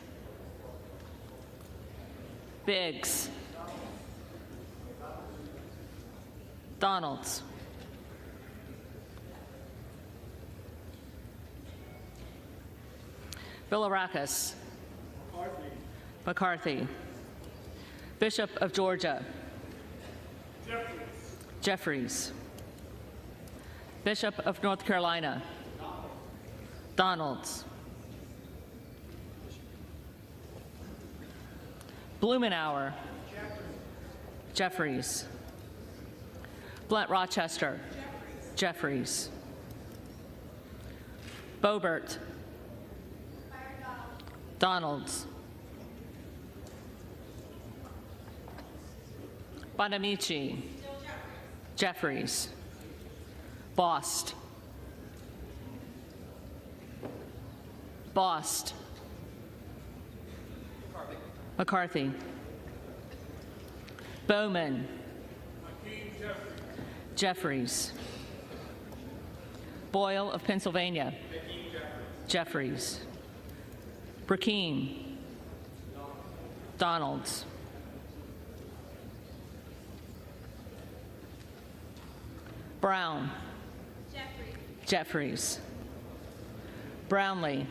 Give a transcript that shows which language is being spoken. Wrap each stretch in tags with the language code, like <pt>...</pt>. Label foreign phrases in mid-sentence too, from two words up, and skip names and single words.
<en>Biggs. Donalds. Bilirakis. McCarthy. Bishop of Georgia. Jeffries. Bishop of North Carolina. Donalds. Blumenauer. Jeffries. Blunt Rochester. Jeffries. Boebert. Donalds. Bonamici. Jeffries. Bost. Bost. McCarthy. Bowman. Jeffries. Boyle of Pennsylvania. Jeffries. Brakeem. Donalds. Brown. Jeffries. Brownlee.</en>